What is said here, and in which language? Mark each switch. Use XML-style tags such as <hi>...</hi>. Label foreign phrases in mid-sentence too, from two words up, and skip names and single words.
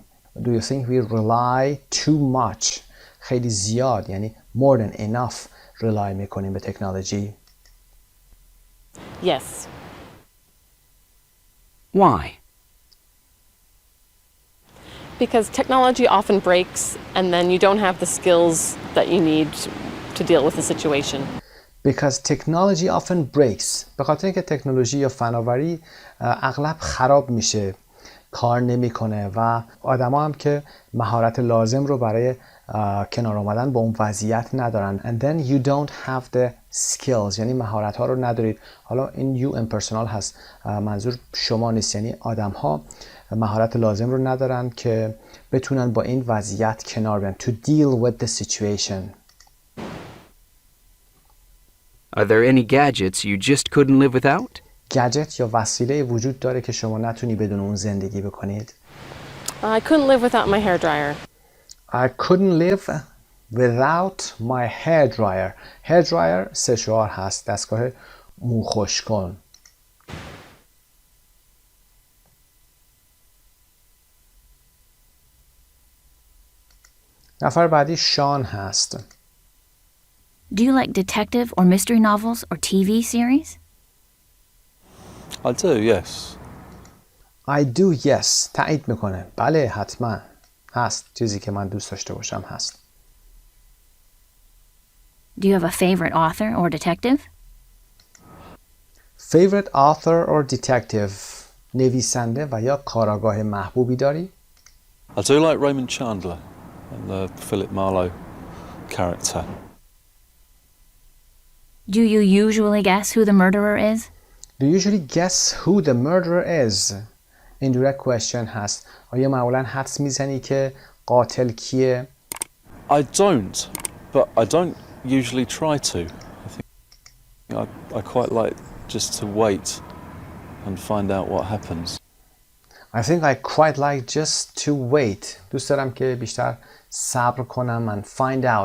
<en>Do you think we rely too much؟</en> <fa>خیلی زیاد یعنی</fa> <en>more than enough</en> <fa>rely میکنیم به تکنولوژی.</fa> <en>Yes. Why? Because technology often breaks and then you don't have the skills that you need to deal with the situation. Because technology often breaks.</en> <fa>به خاطر اینکه تکنولوژی یا فناوری اغلب خراب میشه، کار نمیکنه و آدما هم که مهارت لازم رو برای کنار آمدن با اون وضعیت ندارن.</fa> <en>And then you don't have the skills،</en> <fa>یعنی مهارت ها رو ندارید. حالا این</fa> <en>you impersonal</en> <fa>هست، منظور شما نیست، یعنی آدم ها مهارت لازم رو ندارن که بتونن با این وضعیت کنار بیان.</fa> <en>To deal with the situation. Are there any gadgets you just couldn't live without?</en> <fa>گجت یا وسیله وجود داره که شما نتونی بدون اون زندگی بکنید.</fa> <en>I couldn't live without my hair dryer. I couldn't live without my hair dryer. hair dryer</en> <fa>سشوار هست، دستگاه مو خشک‌کن. نفر بعدی شان هست.</fa> <en>Do you like detective or mystery novels or TV series? I do, yes. I do, yes.</en> <fa>تایید میکنه. بله، حتما. هست. چیزی که من دوست داشته باشم هست.</fa> <en>Do you have a favorite author or detective? Favorite author or detective.</en> <fa>نویسنده و یا کاراگاه محبوبی داری؟</fa> <en>I do like Raymond Chandler and the Philip Marlowe character. Do you usually guess who the murderer is? Do you usually guess who the murderer is? Indirect question هست.</en> <fa>آیا معمولا حدس میزنی که قاتل کیه؟</fa> <en>I don't, but I don't usually try to. I quite like just to wait and find out what happens. I think I quite like just to wait.</en> <fa>دوست دارم که بیشتر صبر کنم</fa> <en>and find out.</en>